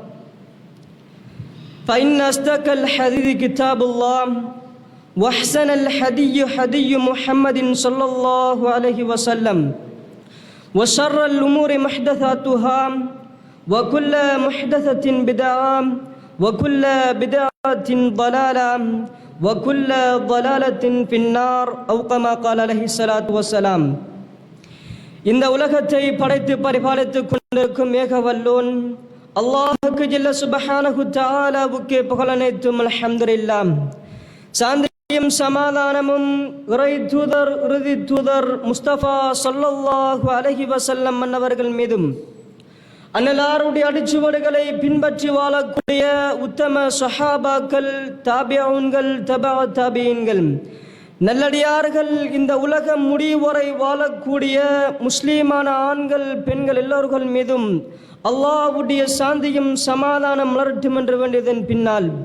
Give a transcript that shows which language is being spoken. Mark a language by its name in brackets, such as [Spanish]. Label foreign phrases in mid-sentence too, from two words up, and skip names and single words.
[Arabic] فإن أصدق الحديث كتاب الله وأحسن الحدي حدي محمد صلى الله عليه وسلم وشر الأمور محدثاتها وكل محدثة بدعة وكل بدعة ضلالة وكل ضلالة في النار أو كما قال عليه الصلاة والسلام [Tamil] இந்த உலகத்தை படைத்து பரிபாலித்துக் கொண்டிருக்கும் ஏகவல்லோன் அல்லாஹுக்கு ஜல்ல சுப்ஹானஹு தஆலாவுக்கு புகழ் அனைத்தும் அல்ஹம்துலில்லாஹ். சாந்தியும் சமாதானமும் இறை தூதர் இறுதி தூதர் முஸ்தபா [Arabic] صلى الله عليه وسلم [Tamil] மன்னவர்கள் மீதும் அன்னலாருடைய அடிச்சுவடுகளை பின்பற்றி வாழக்கூடிய உத்தம சஹாபாக்கள் தாபிஊன்கள் தபா தாபிஈன்கள் நல்லடியார்கள் இந்த உலகம் முடிவரை வாழக்கூடிய முஸ்லீமான ஆண்கள் பெண்கள் எல்லோர்கள் மீதும் அல்லாஹ்வுடைய சாந்தியும் சமாதானம் மலரட்டும் என்று வேண்டியதன் பின்னால்